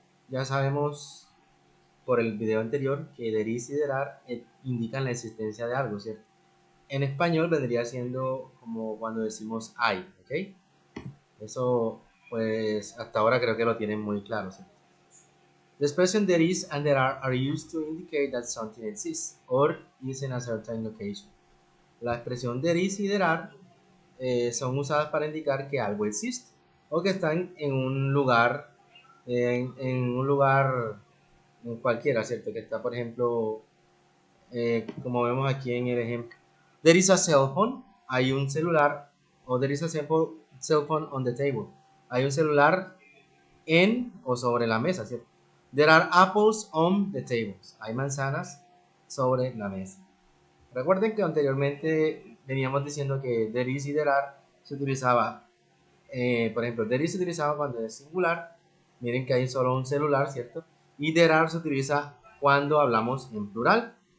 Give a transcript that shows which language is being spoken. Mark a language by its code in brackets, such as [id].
[es] Ya sabemos por el video anterior que there is y there are indican la existencia de algo, ¿cierto? En español vendría siendo como cuando decimos hay, ¿ok? Eso pues hasta ahora creo que lo tienen muy claro, ¿cierto? [en] The expression there is and there are used to indicate that something exists or is in a certain location. [es] La expresión there is y there are son usadas para indicar que algo existe o que están en un lugar, en un lugar cualquiera, ¿cierto? Que está, por ejemplo, como vemos aquí en el ejemplo. [en] There is a cell phone, [es] hay un celular, o [en] there is a cell phone on the table. [es] Hay un celular en o sobre la mesa, ¿cierto? [en] There are apples on the tables. [es] Hay manzanas sobre la mesa. Recuerden que anteriormente veníamos diciendo que there is y there are se utilizaba, por ejemplo, there is se utilizaba cuando es singular. Miren que hay solo un celular, ¿cierto? Y there are se utiliza cuando hablamos en plural.